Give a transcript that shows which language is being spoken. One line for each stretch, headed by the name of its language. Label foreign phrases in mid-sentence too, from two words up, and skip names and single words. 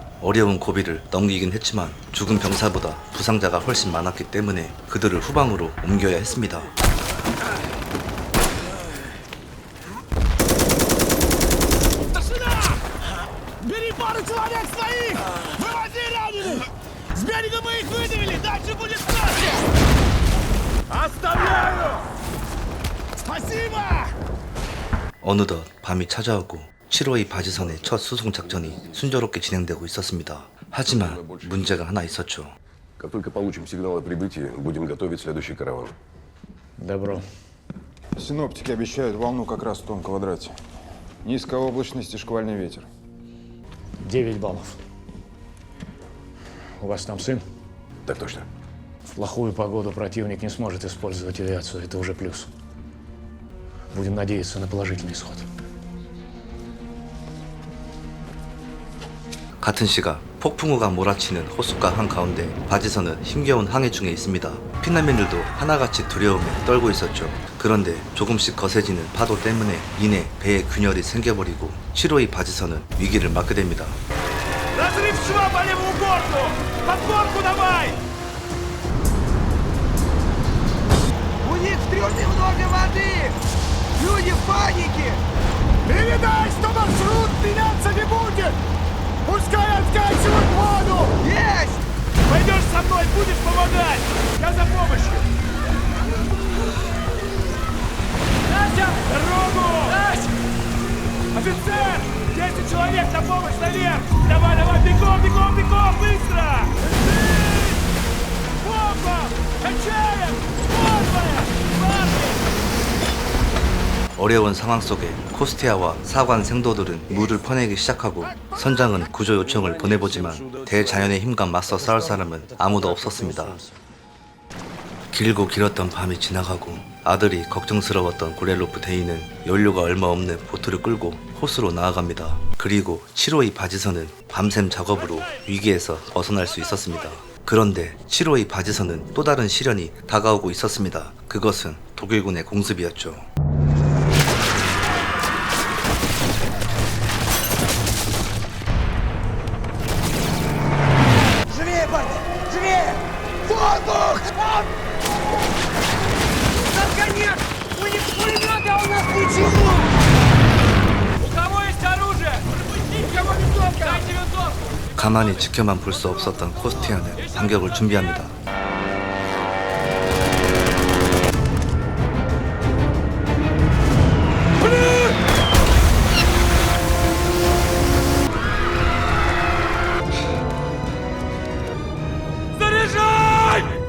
Korean: 어려운 고비를 넘기긴 했지만 죽은 병사보다 부상자가 훨씬 많았기 때문에 그들을 후방으로 옮겨야 했습니다.
Russian: Бери пару человек своих! Выводи раненых! С берега мы их выдавили! Дальше будет страшно! Оставляю! Спасибо!
Korean: 어느덧 밤이 찾아오고 7호의 바지선의 첫 수송 작전이 순조롭게 진행되고 있었습니다. 하지만 문제가 하나 있었죠.
Russian: Как только получим сигнал о прибытии, будем готовить следующий караван. Добро. Синоптики обещают волну как раз в том квадрате. Низкая облачность и шквальный ветер. 9 баллов. У вас там сын? Так точно. В плохую погоду противник не сможет использовать авиацию. Это уже плюс. Будем надеяться на положительный исход.
Korean: 같은 시각 폭풍우가 몰아치는 호숫가 한가운데 바지선은 힘겨운 항해 중에 있습니다. 피난민들도 하나같이 두려움에 떨고 있었죠. 그런데 조금씩 거세지는 파도 때문에 이내 배에 균열이 생겨버리고 7호의 바지선은 위기를 맞게 됩니다.
Russian: Разрыв шва по левому борту! Под горку давай! У них в трюме много воды! Люди в панике! Передай, что маршрут меняться не будет! Пускай откачивают воду! Есть! Пойдешь со мной, будешь помогать! Я за помощью! Настя! Дорогу! Настя! Офицер! 10 человек на помощь наверх! Давай, давай, бегом, бегом, бегом, быстро! Бомба! Качаем! Бомба! Парни!
Korean: 어려운 상황 속에 코스티아와 사관 생도들은 물을 퍼내기 시작하고 선장은 구조 요청을 보내보지만 대자연의 힘과 맞서 싸울 사람은 아무도 없었습니다. 길고 길었던 밤이 지나가고 아들이 걱정스러웠던 고렐로프 대위는 연료가 얼마 없는 보트를 끌고 호수로 나아갑니다. 그리고 7호의 바지선은 밤샘 작업으로 위기에서 벗어날 수 있었습니다. 그런데 7호의 바지선은 또 다른 시련이 다가오고 있었습니다. 그것은 독일군의 공습이었죠.
Russian: Живее, парни! Живее! Воздух! Наконец! У них пулеметы, а у нас ничего! У кого есть оружие? Пропустить, кого винтовка! Дайте винтовку!
Korean: 가만히 지켜만 볼 수 없었던 코스티아는 반격을 준비합니다.
Russian: Заряжай!